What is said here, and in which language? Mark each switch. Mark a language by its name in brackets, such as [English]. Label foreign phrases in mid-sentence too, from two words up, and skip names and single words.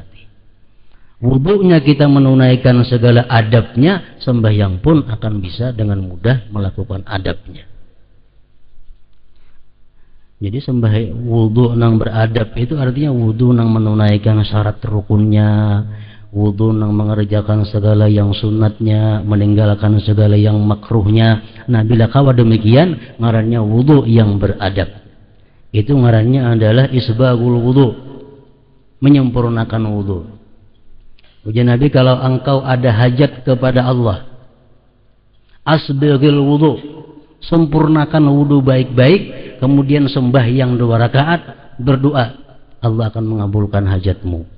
[Indonesian] Wudhunya kita menunaikan segala adabnya, sembahyang pun akan bisa dengan mudah melakukan adabnya. [Banjar] Jadi wudhu nang beradab itu artinya wudhu nang menunaikan syarat rukunnya, wudu nang mengerjakan segala yang sunatnya, meninggalkan segala yang makruhnya. Nah, bila kawa demikian, ngarannya wudu yang beradab. Itu ngarannya adalah [Arabic] إسباغ الوضوء, [Banjar] menyempurnakan wudu. [Indonesian] Ujian Nabi, kalau engkau ada hajat kepada Allah, [Arabic] أسبغ الوضوء, [Indonesian] sempurnakan wudu baik-baik, kemudian sembahyang 2 rakaat, berdoa, Allah akan mengabulkan hajatmu.